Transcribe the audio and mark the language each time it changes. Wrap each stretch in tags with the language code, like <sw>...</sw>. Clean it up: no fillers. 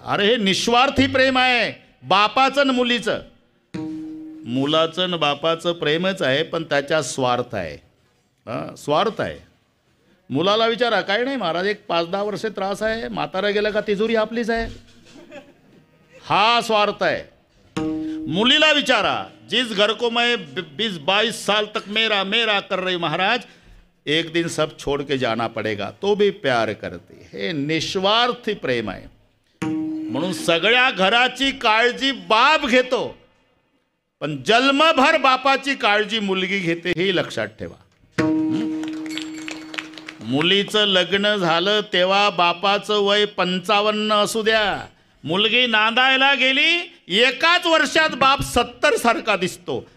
<mr>अरे हे निस्वार्थी प्रेम आहे, बापाचं न मुलीचं. मुलाचं न बापाचं प्रेमच आहे, पण त्याच्या स्वार्थ आहे. स्वार्थ आहे. मुलाला विचारा, काय नाही महाराज, एक 5-10 वर्षे त्रास आहे, म्हातारा गेला का तिजोरी आपलीच आहे. हा स्वार्थ आहे. मुलीला विचारा,</mr> <hi>जिस घर को मैं 20-22 साल तक मेरा मेरा कर रही महाराज, एक दिन सब छोड़ के जाना पड़ेगा, तो भी प्यार करते.</hi> <mr>हे निस्वार्थी प्रेम आहे. म्हणून सगळ्या घराची काळजी बाप घेतो, पण जन्मभर बापाची काळजी मुलगी घेते, हे लक्षात ठेवा. मुलीचं लग्न झालं तेव्हा बापाचं वय 55 असू द्या, मुलगी नांदायला गेली, एकाच वर्षात बाप 70 सारखा दिसतो.</mr>